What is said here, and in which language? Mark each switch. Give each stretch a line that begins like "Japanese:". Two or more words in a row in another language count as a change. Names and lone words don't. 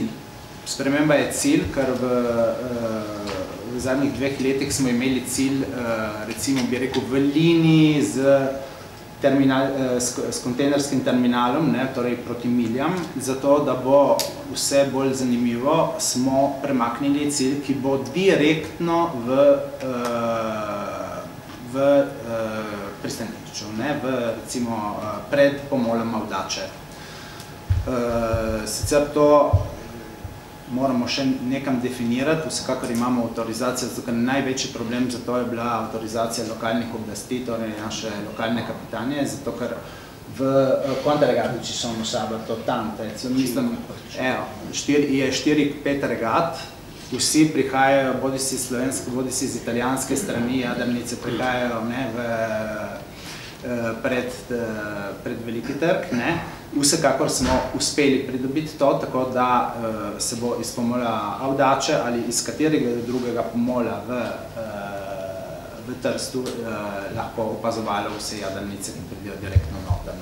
Slovenian: Sprememba je cilj, ker v zadnjih 2 letih smo imeli cilj, recimo bi rekel, v liniji s kontejnerskim terminalom, torej proti Miljam, zato da bo vse bolj zanimivo, smo premaknili cilj, ki bo direktno v pristanišču, recimo pred pomolom Avdače. Sicer to moramo še nekam definirati, vsekakor imamo avtorizacijo, zato ker največji problem za to je bila avtorizacija lokalnih oblasti, torej naše lokalne kapitanje, zato ker
Italian: quante regate ci sono sabato?
Slovenian: Tante, mislim, je 4-5 regat, vsi prihajajo, bodi si slovenske, bodi si z italijanske strani, jadrnice prihajajo pred veliki trg, Vsekakor smo uspeli pridobiti to, tako da se bo iz pomola Avdače ali iz katerega drugega pomola v Trstu lahko opazovalo vse jadrnice, ki pridejo direktno noter.